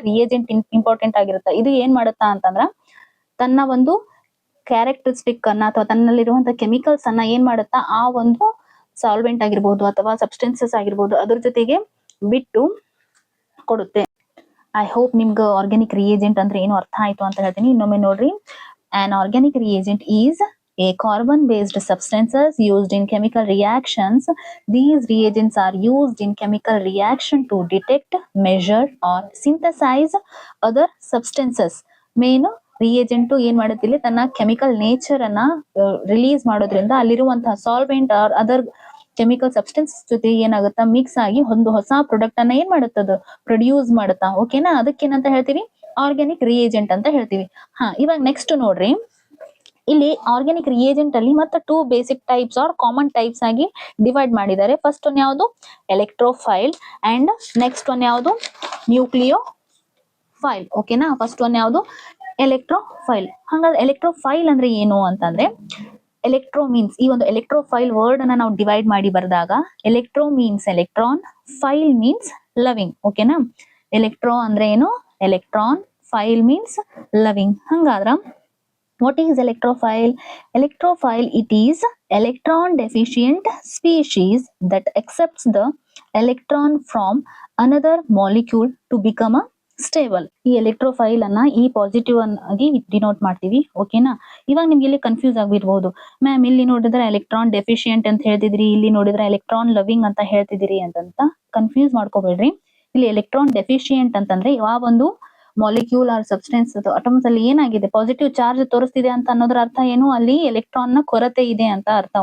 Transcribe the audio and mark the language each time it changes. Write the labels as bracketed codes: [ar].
[kn] Reagent important ಆಗಿರುತ್ತಾ. ಇದು ಏನ್ ಮಾಡುತ್ತಾ ಅಂತಂದ್ರ ತನ್ನ ಒಂದು ಕ್ಯಾರೆಕ್ಟರಿಸ್ಟಿಕ್ ಅನ್ನ ಅಥವಾ ತನ್ನಲ್ಲಿರುವಂತ ಕೆಮಿಕಲ್ಸ್ ಅನ್ನ ಏನ್ ಮಾಡುತ್ತಾ? ಆ ಒಂದು ಸಾಲ್ವೆಂಟ್ ಆಗಿರ್ಬೋದು ಅಥವಾ ಸಬ್ಸ್ಟೆನ್ಸಸ್ ಆಗಿರ್ಬೋದು ಅದ್ರ ಜೊತೆಗೆ ಬಿಟ್ಟು ಕೊಡುತ್ತೆ. [en] I hope [kn] ನಿಮ್ಗೆ ಆರ್ಗ್ಯಾನಿಕ್ ರಿಯೇಜೆಂಟ್ ಅಂದ್ರೆ ಏನು ಅರ್ಥ ಆಯ್ತು ಅಂತ ಹೇಳ್ತೀನಿ. ಇನ್ನೊಮ್ಮೆ ನೋಡ್ರಿ. [en] An organic reagent is a carbon-based substances used in chemical reactions. These reagents are used in chemical reaction to detect, measure or synthesize other substances. [kn] Main reagent ಏನ್ ಮಾಡುತ್ತಿಲ್ಲ, ತನ್ನ ಕೆಮಿಕಲ್ ನೇಚರ್ ಅನ್ನ ರಿಲೀಸ್ ಮಾಡೋದ್ರಿಂದ ಅಲ್ಲಿರುವಂತಹ solvent R other chemical substance ಜೊತೆ ಏನಾಗುತ್ತಾ? Mix ಆಗಿ ಒಂದು ಹೊಸ ಪ್ರಾಡಕ್ಟ್ ಅನ್ನ ಏನ್ ಮಾಡುತ್ತದ? ಪ್ರೊಡ್ಯೂಸ್ ಮಾಡುತ್ತಾ. ಓಕೆನಾ? ಅದಕ್ಕೇನಂತ ಹೇಳ್ತೀವಿ? ಆರ್ಗ್ಯಾನಿಕ್ ರಿಯೇಜೆಂಟ್ ಅಂತ ಹೇಳ್ತೀವಿ. ಇವಾಗ ನೆಕ್ಸ್ಟ್ ನೋಡ್ರಿ, ಇಲ್ಲಿ ಆರ್ಗ್ಯಾನಿಕ್ ರಿಯೇಜೆಂಟ್ ಅಲ್ಲಿ ಮತ್ತೆ [en] two basic types or common types [kn] ಆಗಿ ಡಿವೈಡ್ ಮಾಡಿದ್ದಾರೆ. [en] First one ಯಾವುದು electrophile and next one ಯಾವುದು nucleophile. [kn] ಓಕೆನಾ, ಫಸ್ಟ್ ಒನ್ ಯಾವುದು ಎಲೆಕ್ಟ್ರೋಫೈಲ್. ಹಾಗಾದ್ರೆ ಎಲೆಕ್ಟ್ರೋಫೈಲ್ ಅಂದ್ರೆ ಏನು ಅಂತಂದ್ರೆ, ಎಲೆಕ್ಟ್ರೋ ಮೀನ್ಸ್, ಈ ಒಂದು ಎಲೆಕ್ಟ್ರೋಫೈಲ್ ವರ್ಡ್ ಅನ್ನ ನಾವು ಡಿವೈಡ್ ಮಾಡಿ ಬರೆದಾಗ electro means electron, [en] Phile means loving. [kn] ಓಕೆನಾ, ಎಲೆಕ್ಟ್ರೋ ಅಂದ್ರೆ ಏನು ಎಲೆಕ್ಟ್ರಾನ್, [en] Phile means loving. [kn] ಹಂಗಾದ್ರ [en] what is electrophile? Electrophile, it is electron deficient species that accepts the electron from another molecule to become a stable. [kn] ಈ ಎಲೆಕ್ಟ್ರೋಫೈಲ್ ಅನ್ನ ಈ positive ಆಗಿ denote ಮಾಡ್ತೀವಿ. ಓಕೆನಾ, ಇವಾಗ ನಿಮ್ಗೆ ಇಲ್ಲಿ ಕನ್ಫ್ಯೂಸ್ ಆಗಿರ್ಬೋದು, ಮ್ಯಾಮ್ ಇಲ್ಲಿ ನೋಡಿದ್ರೆ ಎಲೆಕ್ಟ್ರಾನ್ ಡೆಫಿಶಿಯಂಟ್ ಅಂತ ಹೇಳ್ತಿದ್ರಿ, ಇಲ್ಲಿ ನೋಡಿದ್ರೆ ಎಲೆಕ್ಟ್ರಾನ್ ಲವಿಂಗ್ ಅಂತ ಹೇಳ್ತಿದ್ದೀರಿ ಅಂತ ಕನ್ಫ್ಯೂಸ್ ಮಾಡ್ಕೋಬೇಡ್ರಿ. ಇಲ್ಲಿ ಎಲೆಕ್ಟ್ರಾನ್ ಡೆಫಿಶಿಯಂಟ್ ಅಂತಂದ್ರೆ ಯಾವ ಒಂದು ಮಾಲಿಕ್ಯೂಲ್ ಆರ್ ಸಬ್ಸ್ಟೆನ್ಸ್ ಅಟಮ್ಸ್ ಅಲ್ಲಿ ಏನಾಗಿದೆ ಪಾಸಿಟಿವ್ ಚಾರ್ಜ್ ತೋರಿಸ್ತಿದೆ ಅಂತ ಅನ್ನೋದ್ರ ಅರ್ಥ ಏನು, ಅಲ್ಲಿ ಎಲೆಕ್ಟ್ರಾನ್ ನ ಕೊರತೆ ಇದೆ ಅಂತ ಅರ್ಥ.